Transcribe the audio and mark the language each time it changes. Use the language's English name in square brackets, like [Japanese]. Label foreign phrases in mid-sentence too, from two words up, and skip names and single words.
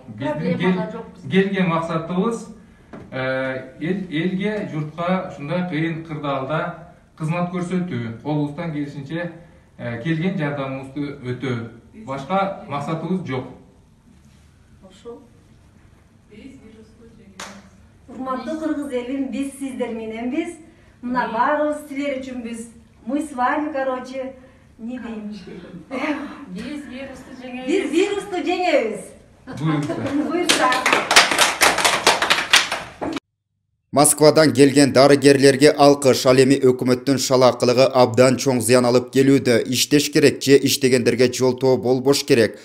[Kyrgyz] Биздин келген максатыбыз элге, журтка ушундай кыйын кырдаалда кызмат көрсөтүү, колубуздан келишинче келген жардамыбызды өтөө. Башка максатыбыз жок. Ошол. Урматтуу кыргыз элим, биз сиздер мененбиз. Мына баарыбыз силер үчүнбүз. [Russian] Мы с вами, короче, не дейм. [Kyrgyz] Биз вирусту жеңебиз. Биз вирусту жеңебиз. Буйрса. Москвадан келген дарыгерлерге алкыш. Ал эми өкмөттүн шалакылыгы абдан чоң зыян алып келүүдө. Иштеш керек же иштегендерге жолтоо болбош керек.